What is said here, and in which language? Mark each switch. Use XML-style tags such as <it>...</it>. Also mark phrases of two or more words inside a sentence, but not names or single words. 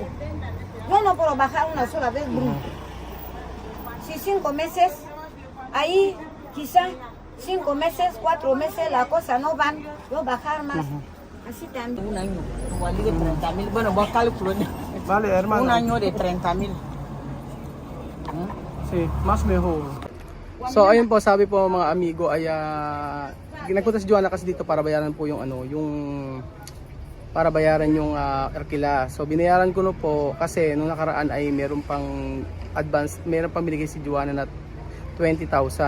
<es>Yo no puedo bajar una sola vez, brum. Si 5 meses, ahí quizá 5 meses, 4 meses, la cosa no van, yo bajar más. Así también. Un año, igual de 30,000. Bueno, vos calculo. Vale, hermano. Un año de 30,000. Sí, mas mejor.</es> <tl>So ayun po, sabi po mga amigo ay nagpunta si Joanna kasi dito para bayaran po yung para bayaran yung arkila. So binayaran ko no po kasi nung nakaraan ay meron pang advance, meron pang binigay si Joanna na 20,000.</tl>